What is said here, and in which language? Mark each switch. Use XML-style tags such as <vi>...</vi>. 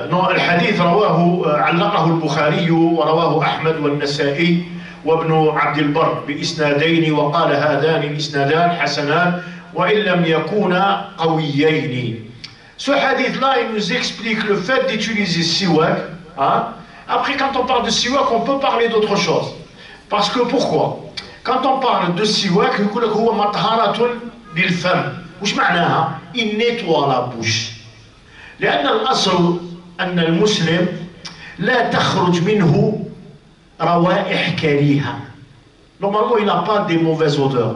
<ar>الحديث رواه علقه البخاري ورواه أحمد والنسائي وابن عبد البر بإسنادين وقال هذان الإسنادان حسنان وإن لم يكونا قويين.</ar> <fr>Ce hadith-là, il nous explique le fait d'utiliser siwak. Hein? Après, quand on parle de siwak, on peut parler d'autre chose. Parce que pourquoi? Quand on parle de siwak,</fr> <ar>يقول لك هو مطهرة للفم. وش معناها؟</ar> <fr>Il nettoie la bouche.</fr> <ar>لأن الأصل أن المسلم لا تخرج منه روائح كريهة.</ar> <fr>Normalement, il n'a pas des mauvaises odeurs.</fr>